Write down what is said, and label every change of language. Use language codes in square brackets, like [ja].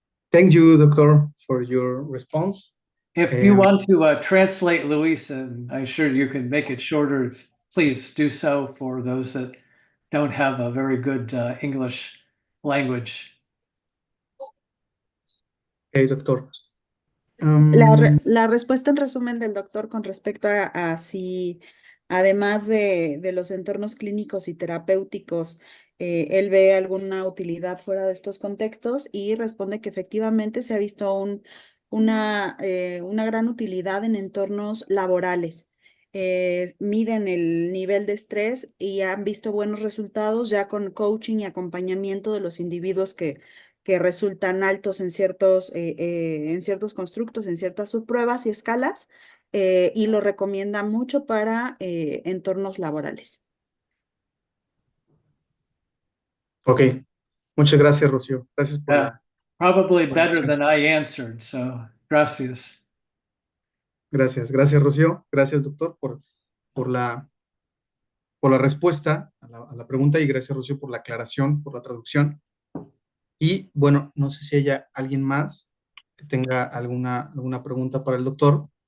[en] Thank you, doctor, for your response. If you want to translate, Luis, and I'm sure you can make it shorter, please do so for those that don't have a very good English language. Okay, doctor. [es] La respuesta en resumen del doctor con respecto a si, además de los entornos clínicos y terapéuticos, él ve alguna utilidad fuera de estos contextos y responde que efectivamente se ha visto una gran utilidad en entornos laborales. Miden el nivel de estrés y han visto buenos resultados ya con coaching y acompañamiento de los individuos que resultan altos en ciertos constructos, en ciertas subpruebas y escalas, y lo recomienda mucho para entornos laborales. Ok, muchas gracias, Rocío. Gracias por [en] Yeah, [es] la [en] probably better [es] información. [en] than I answered, so [es] gracias. Gracias, gracias, Rocío. Gracias, doctor, por por la respuesta a la pregunta y gracias, Rocío, por la aclaración, por la traducción. Y bueno, no sé si haya alguien más que tenga alguna pregunta para el doctor.